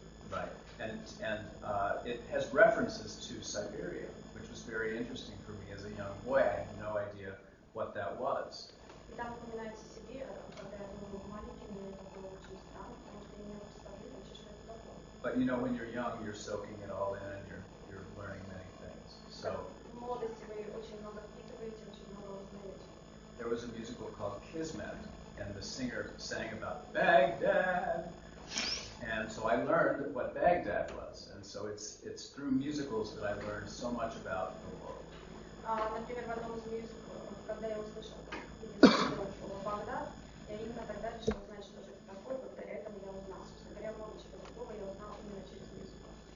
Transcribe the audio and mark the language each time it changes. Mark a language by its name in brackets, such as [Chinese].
[English] Right, and it has references to Siberia, which was very interesting for me as a young boy. I had no idea what that was. [Russian] И там упоминается Сибирь, когда я был маленький, мне это было очень странно, потому что я не представляла вообще, что это такое. [English] But you know, when you're young, you're soaking it all in, and you're learning many things. So [Russian] В молодости вы очень много впитываете, очень много узнаете. [English] there was a musical called Kismet, and the singer sang about Baghdad. And so I learned what Baghdad was, and so it's through musicals that I learned so much about the world. [Russian] Например, в одном из мюзиклов, когда я услышала слово «Багдад», я именно тогда решила узнать, что же это такое, благодаря этому я узнала. Собственно говоря, много чего другого я узнала именно через мюзикл.